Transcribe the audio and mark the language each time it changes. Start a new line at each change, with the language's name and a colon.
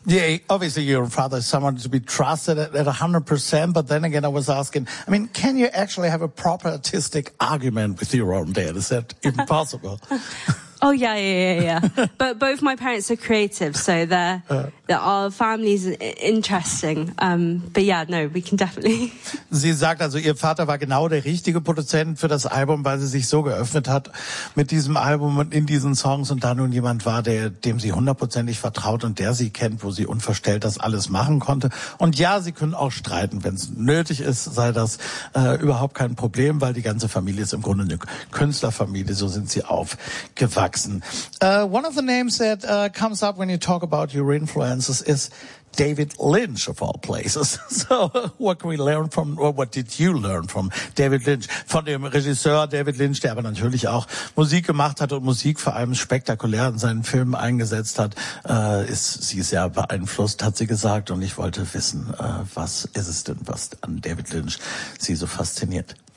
English: Yeah, obviously your father is someone to be trusted at 100%. But then again, I was asking, I mean, can you actually have a proper artistic argument with your own dad? Is that even possible? Oh, yeah. But both my parents are creative, so our family's interesting. But yeah, no, we can definitely.
German: Sie sagt also, ihr Vater war genau der richtige Produzent für das Album, weil sie sich so geöffnet hat mit diesem Album und in diesen Songs und da nun jemand war, der dem sie hundertprozentig vertraut und der sie kennt, wo sie unverstellt das alles machen konnte. Und ja, sie können auch streiten, wenn es nötig ist, sei das überhaupt kein Problem, weil die ganze Familie ist im Grunde eine Künstlerfamilie, so sind sie aufgewachsen.
English: One of the names that comes up when you talk about your influences is David Lynch, of all places. So what can we learn from, or what did you learn from David Lynch?
German: Von dem Regisseur David Lynch, der aber natürlich auch Musik gemacht hat und Musik vor allem spektakulär in seinen Filmen eingesetzt hat. Sie ist sehr beeinflusst, hat sie gesagt. Und ich wollte wissen, was ist es denn, was an David Lynch sie so fasziniert?